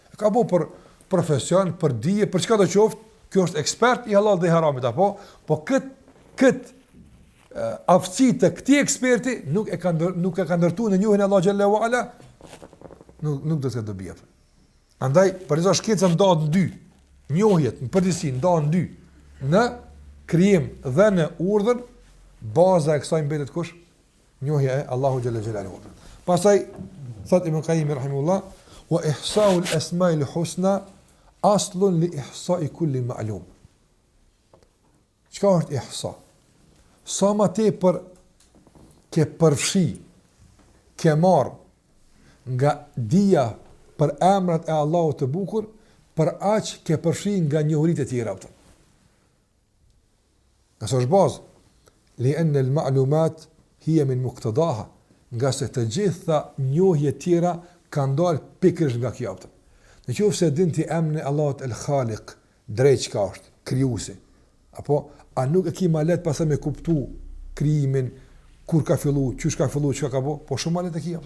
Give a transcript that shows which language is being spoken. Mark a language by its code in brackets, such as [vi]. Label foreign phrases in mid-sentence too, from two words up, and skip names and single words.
[sq] Ka bu për profesion, për dije, për çka do qoftë, kjo është ekspert i halal dhe i haramit apo, po kët aftësi të këtij eksperti nuk e ka ndërtuar në njohjen e Allahut [ar] جل وعلا, [sq] nuk do të dobi atë. Andaj për çdo shkencë ndahet në dy, njohjet në përgjithësi ndahen në dy, në krijim dhe në urdhër, baza e kësaj mbetet kush? Njohja e Allahut [ar] جل جلاله. [sq] Pastaj thot Ibn Qayyim rahimahullah, [ar] وإحصاء الأسماء الحسنى أصل لإحصاء كل معلوم. [sq] Çka është ihsa? Sa më tepër ke përfshi, ke marr nga dija për emrat e Allahut të bukur, për aq ke përfshi nga njohuritë e tjera ato. Nëse është bazë, [ar] لأن المعلومات هي من مقتضاها, [sq] nga se të gjitha njohje tjera kanë dalë pikërisht nga kjo. Në qoftë se din ti emrin e Allahut El Khaliq, drejt çka është, krijuesi, apo a nuk e ke më lehtë pastaj me kuptu krijimin, kur ka filluar, çysh ka filluar, çka ka bëu, po shumë më lehtë e ke.